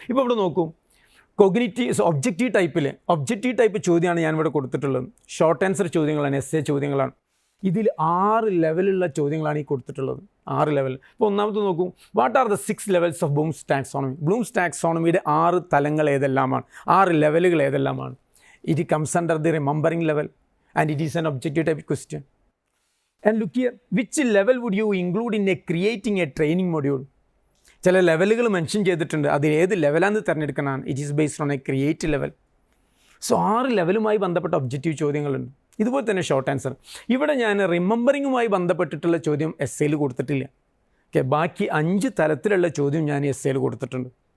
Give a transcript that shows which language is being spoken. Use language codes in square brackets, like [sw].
[ml] ഇപ്പോൾ ഇവിടെ നോക്കൂ, കൊഗ്നിറ്റീവ് ഒബ്ജക്റ്റീവ് ടൈപ്പ് ചോദ്യമാണ് ഞാനിവിടെ കൊടുത്തിട്ടുള്ളത്. ഷോർട്ട് ആൻസർ ചോദ്യങ്ങളാണ്, എസ്സേ ചോദ്യങ്ങളാണ്. ഇതിൽ 6 ലെവലുള്ള ചോദ്യങ്ങളാണ് ഈ കൊടുത്തിട്ടുള്ളത്. 6 ലെവൽ. ഇപ്പോൾ ഒന്നാമത് നോക്കൂ, [en] What are the 6 levels of Bloom's taxonomy? [ml] Bloom's ടാക്സോണമിയുടെ 6 തലങ്ങൾ ഏതെല്ലാമാണ്, 6 ലെവലുകൾ ഏതെല്ലാമാണ്? [en] It comes under the remembering level and it is an objective type question. And look here, which level would you include in creating a training module? [ml] ചില ലെവലുകൾ mention ചെയ്തിട്ടുണ്ട്, അത് ഏത് ലെവലാണെന്ന് തിരഞ്ഞെടുക്കാനാണ്. [en] It is based on a create level. [ml] So 6 ലെവലുമായി ബന്ധപ്പെട്ട objective ചോദ്യങ്ങളുണ്ട്. ഇതുപോലെ തന്നെ short answer. ഇവിടെ ഞാൻ റിമെമ്പറിങ്ങുമായി ബന്ധപ്പെട്ടിട്ടുള്ള ചോദ്യം എസ്സേയിൽ കൊടുത്തിട്ടില്ല. ഓക്കെ, ബാക്കി 5 തരത്തിലുള്ള ചോദ്യം ഞാൻ എസ്സേയിൽ കൊടുത്തിട്ടുണ്ട്.